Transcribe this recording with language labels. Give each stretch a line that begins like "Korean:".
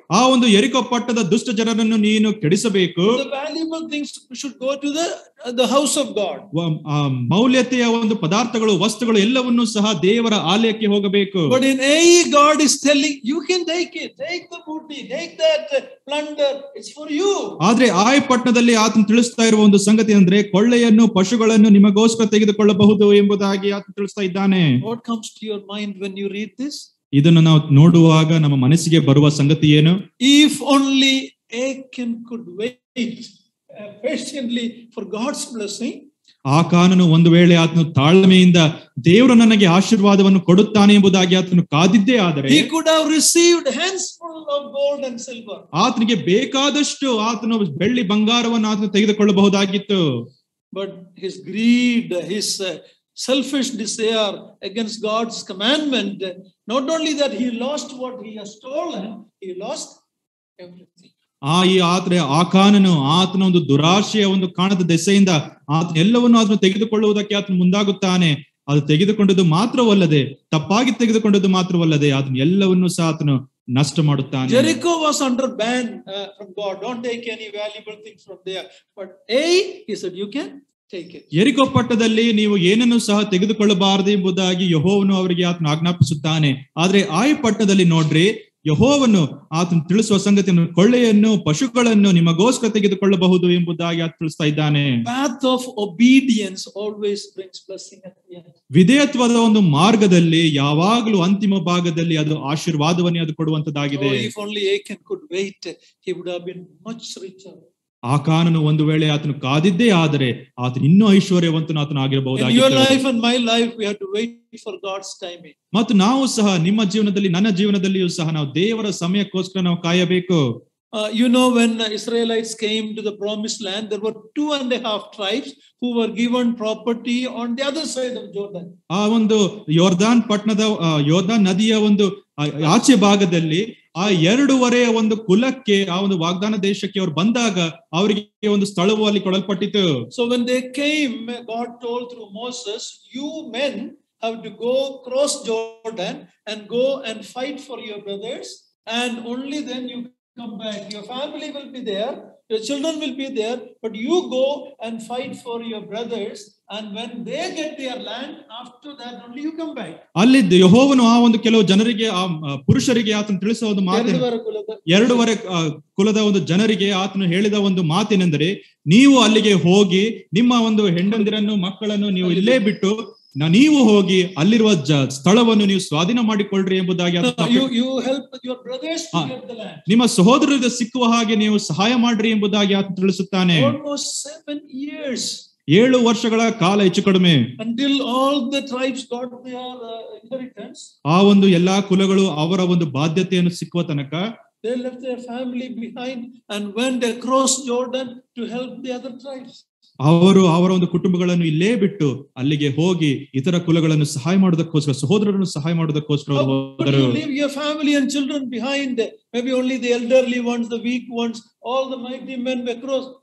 Kannada: ಆ ಒಂದು ಯೆರಿಕೋ ಪಟ್ಟಣದ ದುಷ್ಟ ಜನರನ್ನು ನೀನು ಕೆಡಿಸಬೇಕು.
English: The valuable things should go to the house of God.
Kannada: ಮೌಲ್ಯತೆಯ ಒಂದು ಪದಾರ್ಥಗಳು, ವಸ್ತುಗಳು ಎಲ್ಲವನ್ನೂ ಸಹ ದೇವರ ಆಲಯಕ್ಕೆ ಹೋಗಬೇಕು.
English: But in Ai, God is telling you can take it, take the booty, take that plunder, it's for you.
Kannada: ಆದ್ರೆ ಆಯ್ ಪಟ್ಟಣದಲ್ಲಿ ಆತನು ತಿಳಿಸ್ತಾ ಇರುವ ಒಂದು ಸಂಗತಿ ಅಂದ್ರೆ ಕೊಳ್ಳೆಯನ್ನು, ಪಶುಗಳನ್ನು ನಿಮಗೋಸ್ಕರ ತೆಗೆದುಕೊಳ್ಳಬಹುದು ಎಂಬುದಾಗಿ ಆತನು ತಿಳಿಸ್ತಾ ಇದ್ದಾನೆ.
English: What comes to your mind when you read this?
Kannada: ಇದನ್ನು ನಾವು ನೋಡುವಾಗ ನಮ್ಮ ಮನಸ್ಸಿಗೆ ಬರುವ ಸಂಗತಿ ಏನು?
English: If only Achan could wait patiently for God's blessing.
Kannada: ಆ ಕಾನೂನು ಒಂದು ವೇಳೆ ಆತನು ತಾಳ್ಮೆಯಿಂದ ದೇವರು ನನಗೆ ಆಶೀರ್ವಾದವನ್ನು ಕೊಡುತ್ತಾನೆ ಎಂಬುದಾಗಿ ಆತನು ಕಾದಿದ್ದೇ ಆದರೆ
English: he could have received handful of gold and silver.
Kannada: ಆತನಿಗೆ ಬೇಕಾದಷ್ಟು ಆತನು ಬೆಳ್ಳಿ ಬಂಗಾರವನ್ನು ಆತನು ತೆಗೆದುಕೊಳ್ಳಬಹುದಾಗಿತ್ತು.
English: But his greed, his selfish desire against God's commandment, not only that he lost what he has stolen, he lost everything.
Kannada: ಆ ಕಾನೂನು ಆತನ ಒಂದು ದುರಾಶೆಯ ಒಂದು ಕಾಣದ ದೆಸೆಯಿಂದ ಆತನ ಎಲ್ಲವನ್ನು ಆತನು ತೆಗೆದುಕೊಳ್ಳುವುದಕ್ಕೆ ಆತನು ಮುಂದಾಗುತ್ತಾನೆ. ಅದು ತೆಗೆದುಕೊಂಡದ್ದು ಮಾತ್ರವಲ್ಲದೆ, ತಪ್ಪಾಗಿ ತೆಗೆದುಕೊಂಡದ್ದು ಮಾತ್ರವಲ್ಲದೆ ಆತನು ಎಲ್ಲವನ್ನೂ ಸಹ ಆತನು ನಷ್ಟ ಮಾಡುತ್ತಾನೆ.
English: Jericho was under ban from God. Don't take any valuable things from there. But he said you can take it.
Kannada: ಯೆರಿಕೋ ಪಟ್ಟಣದಲ್ಲಿ ನೀವು ಏನನ್ನು ಸಹ ತೆಗೆದುಕೊಳ್ಳಬಾರದು ಎಂಬುದಾಗಿ ಯೆಹೋವನು ಅವರಿಗೆ ಆತನು ಆಜ್ಞಾಪಿಸುತ್ತಾನೆ. ಆದ್ರೆ ಆಯ್ ಪಟ್ಟಣದಲ್ಲಿ ನೋಡ್ರಿ, ಯೆಹೋವನು ಆತನು ತಿಳಿಸುವ ಸಂಗತಿಯನ್ನು, ಕೊಳ್ಳೆಯನ್ನು, ಪಶುಗಳನ್ನು ನಿಮಗೋಸ್ಕರ ತೆಗೆದುಕೊಳ್ಳಬಹುದು ಎಂಬುದಾಗಿ ಆತ ತಿಳಿಸ್ತಾ ಇದ್ದಾನೆ.
English: Path of obedience always brings blessing at the end.
Kannada: ವಿಧೇಯತ್ವದ ಒಂದು ಮಾರ್ಗದಲ್ಲಿ ಯಾವಾಗಲೂ ಅಂತಿಮ ಭಾಗದಲ್ಲಿ ಅದು ಆಶೀರ್ವಾದವನ್ನೇ ಅದು ಕೊಡುವಂತದ್ದಾಗಿದೆ.
English: If only Achan could wait, he would have been much richer.
Kannada: ಆ ಕಾನೂನು ಒಂದು ವೇಳೆ ಆತನು ಕಾದಿದ್ದೇ ಆದರೆ ಆತನು ಇನ್ನೂ ಐಶ್ವರ್ಯವಂತನು ಆತನು ಆಗಿರಬಹುದಾಗಿತ್ತು.
English: In your life and my life we have to wait for God's timing.
Kannada: ಮತ್ತು ನಾವು ಸಹ ನಿಮ್ಮ ಜೀವನದಲ್ಲಿ, ನನ್ನ ಜೀವನದಲ್ಲಿಯೂ ಸಹ ನಾವು ದೇವರ ಸಮಯಕ್ಕೋಸ್ಕರ ನಾವು ಕಾಯಬೇಕು.
English: When Israelites came to the promised land, there were 2.5 tribes who were given property on the other side of Jordan.
Kannada: ಆ ಒಂದು ಯೋರ್ದಾನ್ ನದಿಯ ಒಂದು ಆಚೆ ಭಾಗದಲ್ಲಿ ಆ 2.5 ಒಂದು ಕುಲಕ್ಕೆ, ಆ ಒಂದು ವಾಗ್ದಾನ ದೇಶಕ್ಕೆ ಅವರು ಬಂದಾಗ ಅವರಿಗೆ ಒಂದು ಸ್ಥಳವು ಅಲ್ಲಿ ಕೊಡಲ್ಪಟ್ಟಿತು.
English: So when they came, God told through Moses, you men have to go cross Jordan and go and fight for your brothers, and only then you come back. Your family will be there, your children will be there, but you go and fight for your brothers, and when they get their land, after that only you come back.
Kannada: ಅಲ್ಲಿ ಯೆಹೋವನು ಆ ಒಂದು ಕೆಲವು ಜನರಿಗೆ, ಆ ಪುರುಷರಿಗೆ ಆತನು ತಿಳಿಸುವ ಒಂದು ಮಾತು, 2.5 ಕುಲದ ಒಂದು ಜನರಿಗೆ ಆತನು ಹೇಳಿದ ಒಂದು ಮಾತೇನೆಂದರೆ, ನೀವು ಅಲ್ಲಿಗೆ ಹೋಗಿ ನಿಮ್ಮ ಒಂದು ಹೆಂಡಂದಿರನ್ನು, ಮಕ್ಕಳನ್ನು ನೀವು ಇಲ್ಲೇ ಬಿಟ್ಟು ನೀವು ಹೋಗಿ ಅಲ್ಲಿರುವ ಸ್ಥಳವನ್ನು ನೀವು ಸ್ವಾಧೀನ ಮಾಡಿಕೊಳ್ಳ್ರಿ ಎಂಬುದಾಗಿ
English: you help your brothers to get the land.
Kannada: ನಿಮ್ಮ ಸಹೋದರರಿಗೆ ಸಿಕ್ಕುವ ಹಾಗೆ ನೀವು ಸಹಾಯ ಮಾಡ್ರಿ ಎಂಬುದಾಗಿ ಆತ ತಿಳಿಸುತ್ತಾನೆ.
English: Almost 7 years.
Kannada: 7 ವರ್ಷಗಳ ಕಾಲ ಹೆಚ್ಚು ಕಡಿಮೆ.
English: Until all the tribes got their inheritance.
Kannada: ಆ ಒಂದು ಎಲ್ಲಾ ಕುಲಗಳು ಅವರ ಒಂದು ಬಾಧ್ಯತೆಯನ್ನು ಸಿಕ್ಕುವ ತನಕ
English: they left their family behind and went across Jordan to help the other tribes.
Kannada: ಅವರು ಅವರ ಒಂದು ಕುಟುಂಬಗಳನ್ನು ಇಲ್ಲೇ ಬಿಟ್ಟು ಅಲ್ಲಿಗೆ ಹೋಗಿ ಇತರ ಕುಲಗಳನ್ನು ಸಹಾಯ ಮಾಡೋದಕ್ಕೋಸ್ಕರ ಸಹೋದರರನ್ನು ಸಹಾಯ ಮಾಡೋದಕ್ಕೋಸ್ಕರ ಹೋದರು.
English: You leave your family and children behind, maybe only the elderly ones, the weak ones, all the mighty men across.